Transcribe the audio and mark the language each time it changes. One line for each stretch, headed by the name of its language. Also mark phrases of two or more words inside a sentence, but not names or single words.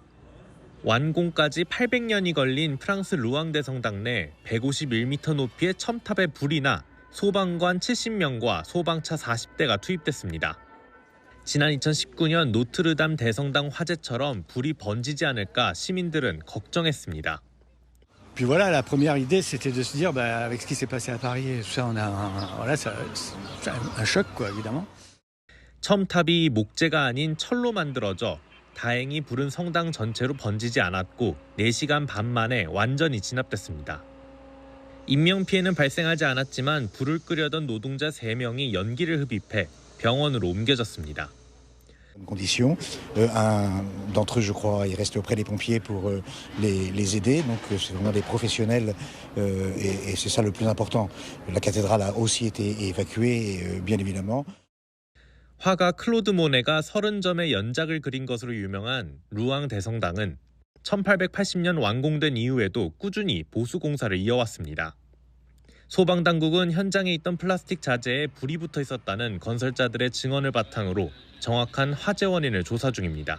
Korean: 완공까지 800년이 걸린 프랑스 루앙 대성당 내 151m 높이의 첨탑에 불이 나 소방관 70명과 소방차 40대가 투입됐습니다. 지난 2019년 노트르담 대성당 화재처럼 불이 번지지 않을까 시민들은 걱정했습니다.
French: Puis voilà, la première idée, c'était de se dire, avec ce qui s'est passé à Paris et tout ça, on a, voilà, c'est un choc, quoi, évidemment.
Korean: 첨탑이 목재가 아닌 철로 만들어져 다행히 불은 성당 전체로 번지지 않았고 4시간 반 만에 완전히 진압됐습니다. 인명피해는 발생하지 않았지만 불을 끄려던 노동자 3명이 연기를 흡입해 병원으로 옮겨졌습니다.
French: Conditions. Un d'entre eux, je crois, est resté auprès des pompiers pour les aider. Donc, c'est vraiment des professionnels et c'est ça le plus important. La cathédrale a aussi été évacuée, bien évidemment.
Korean: 화가 클로드 모네가 30점의 연작을 그린 것으로 유명한 루앙 대성당은 1880년 완공된 이후에도 꾸준히 보수 공사를 이어왔습니다. 소방당국은 현장에 있던 플라스틱 자재에 불이 붙어 있었다는 건설자들의 증언을 바탕으로 정확한 화재 원인을 조사 중입니다.